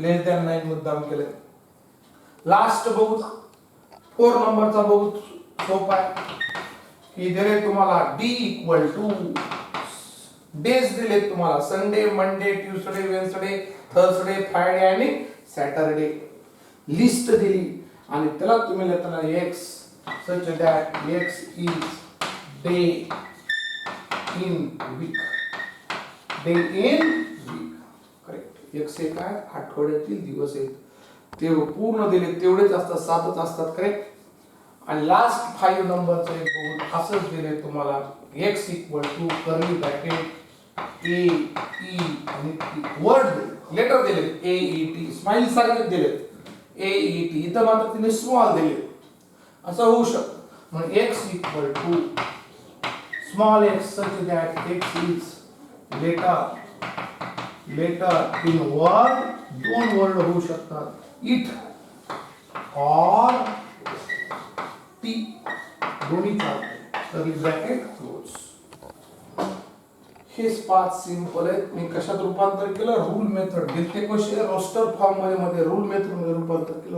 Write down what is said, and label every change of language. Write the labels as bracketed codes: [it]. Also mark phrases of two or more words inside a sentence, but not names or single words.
[en] less than [mr] 9 मुद्दाम केले. लास्ट बघू 4 नंबरचा बघू सोपा आहे की दिले तुम्हाला [en] d equal to days [mr] दिले तुम्हाला [en] Sunday Monday Tuesday Wednesday Thursday Friday [mr] आणि सॅटरडे लिस्ट दिली आणि त्याला तुम्ही लिहिताना [en] x such that x is day in week, [mr] करेक्ट. x हे काय आठवड्यातील दिवस आहेत ते पूर्ण दिले तेवढेच असतात 7च असतात करेक्ट. आणि लास्ट 5 नंबरचं एक बघून असंच दिले तुम्हाला [en] x equal to curly bracket a e [mr] आणि [en] word letter [mr] दिले a e t स्माइल सारखे दिले a e t, इथं मात्र तिने स्मॉल दिले. असं होऊ शकतं म्हणून [en] x equal to small x such that x is letter in word, [mr] दोन वर्ड होऊ शकतात इट और टी दोन्ही चालते. [en] curly bracket close. [mr] हे 5 सिंपल आहेत. मी कशात रूपांतर केलं [en] rule method [mr] घेतले [en] question roster form [mr] मध्ये [en] rule method [mr] मध्ये रूपांतर केलं.